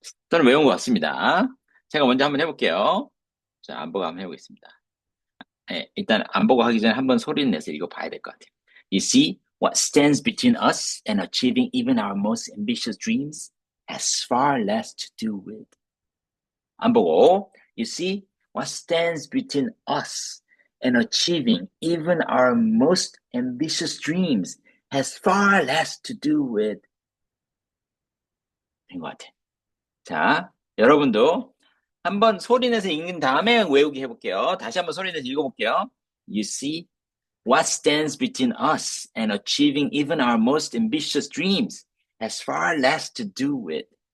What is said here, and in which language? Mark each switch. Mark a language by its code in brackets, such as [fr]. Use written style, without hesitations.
[ko] 저는 외운 것 같습니다. 제가 먼저 한번 해볼게요. 자, 안 보고 한번 해보겠습니다. 네, 일단 안 보고 하기 전에 한번 소리를 내서 읽어봐야 될 것 같아요. [en] You see, what stands between us and achieving even our most ambitious dreams has far less to do with. [ko] 안 보고, [en] you see, what stands between us and achieving even our most ambitious dreams has far less to do with [ko] 된 것 같아. 자, 여러분도 한번 소리내서 읽는 다음에 외우기 해볼게요. 다시 한번 소리내서 읽어볼게요. [en] You see, what stands between us and achieving even our most ambitious dreams has far less to do with.